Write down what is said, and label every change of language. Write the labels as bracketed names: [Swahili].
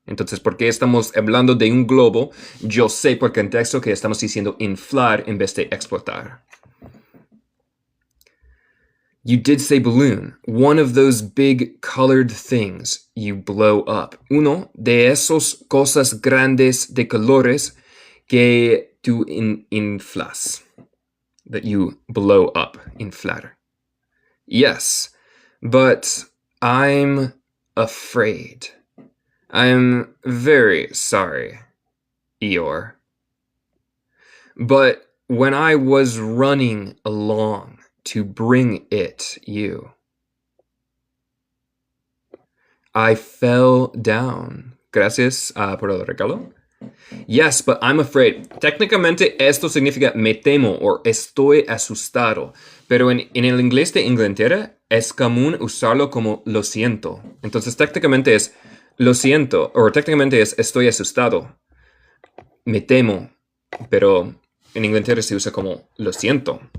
[Spanish] Entonces, porque estamos hablando de un globo, yo sé por contexto que estamos diciendo inflar en vez de explotar. [English] You did say balloon. One of those big colored things you blow up. [Spanish] Uno de esos cosas grandes de colores que tú inflas. [English] That you blow up, inflar. Yes, but I'm afraid. I'm very sorry, Eeyore. But when I was running along to bring it you, I fell down. [Spanish] Gracias por el regalo. [English] Yes, but I'm afraid. [Spanish] Técnicamente esto significa me temo o estoy asustado. Pero en el inglés de Inglaterra es común usarlo como lo siento. Entonces técnicamente es lo siento, o técnicamente es estoy asustado, me temo, pero en Inglaterra se usa como lo siento.